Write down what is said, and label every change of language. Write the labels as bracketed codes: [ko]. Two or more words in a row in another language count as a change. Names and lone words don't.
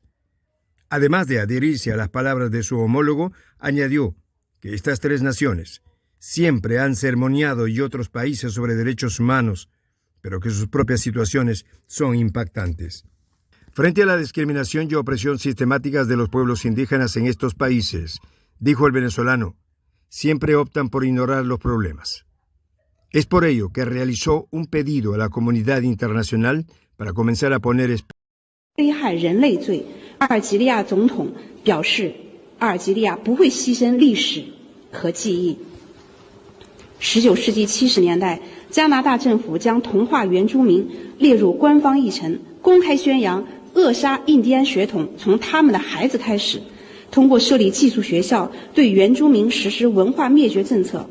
[es] Además de adherirse a las palabras de su homólogo, añadió que estas tres naciones siempre han sermoneado y otros países sobre derechos humanos, pero que sus propias situaciones son impactantes. Frente a la discriminación y opresión sistemáticas de los pueblos indígenas en estos países, dijo el venezolano, siempre optan por ignorar los problemas. Es por ello que realizó un pedido a la comunidad internacional para comenzar a poner [zh] 危害人类罪，阿尔及利亚总统表示，阿尔及利亚不会牺牲历史和记忆。19世纪70年代，加拿大政府将同化原住民列入官方议程，公开宣扬扼杀印第安血统从他们的孩子开始，通过设立寄宿学校对原住民实施文化灭绝政策。